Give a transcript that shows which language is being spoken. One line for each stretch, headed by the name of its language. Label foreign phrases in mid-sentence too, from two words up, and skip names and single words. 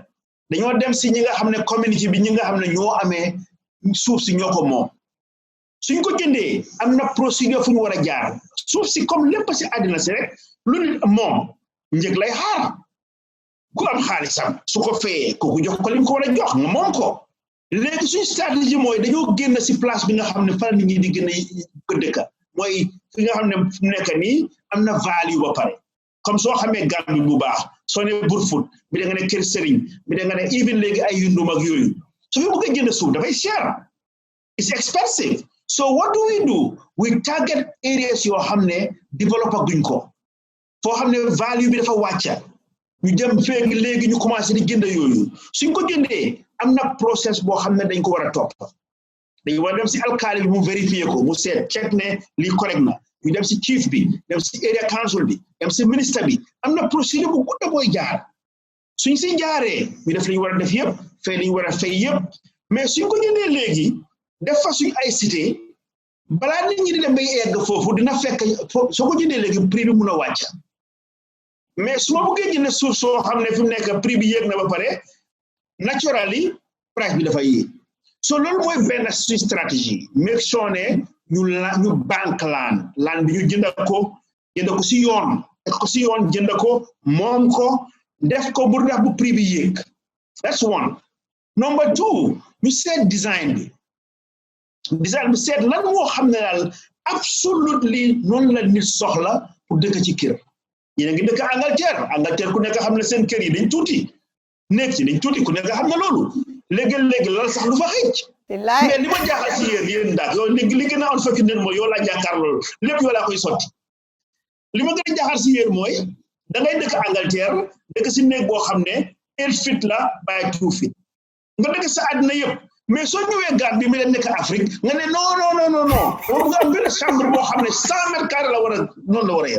Wolof: dañoo dem si ñi nga xam ne communauté bi ñi nga xam ne ñoo amee suuf si ñoo ko moom suñ ko jëndee am na procédure fu ñu war a jaar suuf si comme lépp si àddina si rek lu nit moom njëg lay xaar ku am xaalisam su ko fayee kooku jox ko lim ko war a jox nga moom ko léegi suñu stratégie mooy dañoo génn si place bi nga xam ne fa nit ñi di gën a ko dëkka mooy fi nga xam ne fu nekk nii am na value ba pare comme soo xamee Gambie bu baax soo ne Burfoot bi da nga ne Kër Serigne bi da nga ne even léegi ay yundum ak yooyu su fi bëgg a jënd suuf dafay cher
English: it's expensive so what do we target areas
Wolof: yoo xam ne développé guñ ko foo xam ne value bi dafa wàcca ñu jëm feeg léegi ñu commencé di jënd yooyu suñ ko jëndee am na process boo xam ne dañ ko war a topp dañu war a dem si alkaali bi mu vérifier ko mu seet check ne lii correct na ñu dem si chief bi dem si
English: area council
Wolof: bi dem si ministre bi am na procédure bu gudda booy jaar suñ si jaaree ñu def li ñu war a def yëpp fay li ñu war a fay yëpp mais suñ ko jëndee léegi def fa suñ ay cité balaa nit ñi di dem bay egg foofu dina fekk soo ko jëndee léegi prix bi mun a wàcc mais su ma bëggee jënd suuf soo xam ne fi mu nekk prix bi yéeg na ba pare
English: naturally price
Wolof: bi dafa yéeg so loolu mooy benn suñu stratégie
English: make sure
Wolof: ne ñu banque laan bi ñu jënd ko si yoon teg ko si yoon jënd ko moom ko def ko bu ndax bu prix bi yéeg
English: That's one. Number two, you said design.
Wolof: Design bi seet lan moo xam ne daal absolutely noonu la nit soxla pour dëkk ci kër yéen a ngi dëkk Angleterre ku nekk xam ne seen kër yi dañ tuuti nekk ci dañ tuuti ku nekk xam ne loolu léegi lal sax lu fa xëcc mais li ma jaaxal ci yéen ndax yow li gën a on fekk nen mooy yow laa jàkkaar loolu lépp yow laa koy sotti li ma gën a jaaxal ci yéen mooy da ngay dëkk Angleterre dëkk si néeg boo xam ne 8 feet la
English: by 2 feet
Wolof: nga dëkk sa àddina yëpp mais soo ñëwee Gambie mi leen nekk Afrique nga ne non boobu nga am benn chambre boo xam ne 100
French: mètres carrés
Wolof: la war a noonu la war a yem.